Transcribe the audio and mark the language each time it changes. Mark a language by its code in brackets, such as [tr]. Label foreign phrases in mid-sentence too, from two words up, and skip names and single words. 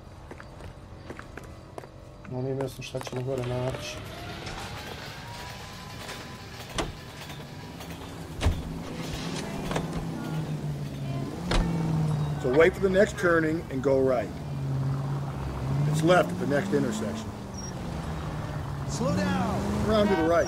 [hr] No nije mjesto šta ćemo gore naći. [en] So wait for the next turning and go right. It's left at the next intersection. Slow down. Around to the right.